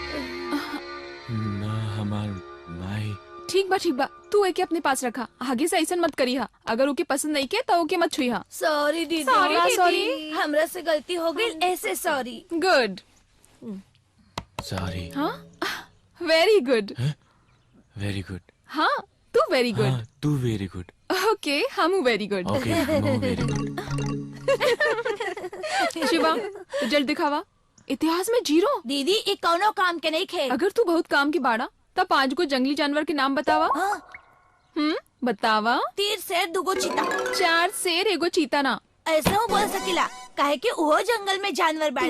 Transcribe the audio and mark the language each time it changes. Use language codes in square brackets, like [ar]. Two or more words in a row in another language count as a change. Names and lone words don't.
[bho] ना हमार माई। ठीक बा ठीक बा, तू एके अपने पास रखा। आगे से ऐसा मत करी हा। अगर ओके पसंद नहीं के तो ओके मत छुई हा। [en] Sorry didi. Sorry दीदी। [bho] सॉरी, हमरा से गलती हो गई, ऐसे सॉरी। [en] Good. Sorry. Haan very good. Very good. [bho] हाँ तू [en] very good. [bho] हाँ तू [en] very good. [bho] ओके हम [en] very good. [bho] ओके हम [en] very good. [bho] शिवा रिजल्ट दिखावा। इतिहास में 0। दीदी ये कौनो काम के नहीं खे। अगर तू बहुत काम की बाड़ा तब 5 को जंगली जानवर के नाम बतावा। बतावा। 3 शेर 2 चीता। 4 शेर 1 चीता ना। ऐसा हो बोल सकिला, काहे कि वो जंगल में जानवर बाड़े